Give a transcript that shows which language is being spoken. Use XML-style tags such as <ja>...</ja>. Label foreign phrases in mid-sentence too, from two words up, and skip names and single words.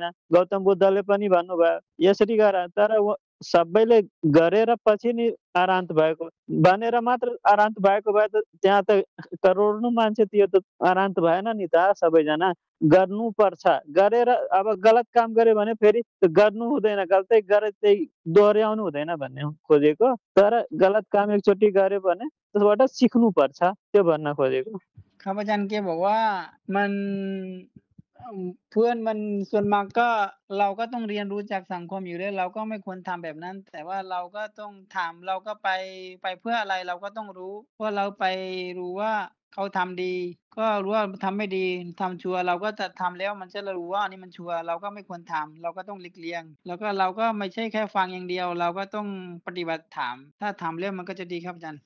<ne>गौतम बुद्धले पनि भन्नुभयो यसरी गर तर सबैले गरेर पछि नि आरान्त भएको भनेर मात्र आरान्त भएको भए त त्यहाँ त करोडौँ मान्छे थियो त आरान्त भएन नि त सबैजना गर्नुपर्छ गरेर अब गलत काम गर्यो भने फेरि गर्नु हुँदैन गल्ती गरे त्यही दोहोऱ्याउनु हुँदैन भन्ने खोजेको तर गलत काम एकचोटि गर्यो भने त्यसबाट सिक्नुपर्छ त्यो भन्न खोजेको।</ne> <th>ข้าพเจ้าแกบอกว่ามันเพื่อนมันส่วนมากก็เราก็ต้องเรียนรู้จากสังคมอยู่แล้วเราก็ไม่ควรทำแบบนั้นแต่ว่าเราก็ต้องถามเราก็ไปเพื่ออะไรเราก็ต้องรู้ว่าเราไปรู้ว่าเขาทำดีก็รู้ว่าทำไม่ดีทำชั่วเราก็จะทำแล้วมันจะรู้ว่านี่มันชั่วเราก็ไม่ควรทำเราก็ต้องหลีกเลี่ยงแล้วก็เราก็ไม่ใช่แค่ฟังอย่างเดียวเราก็ต้องปฏิบัติถามถ้าทำแล้วมันก็จะดีครับอาจารย์</th>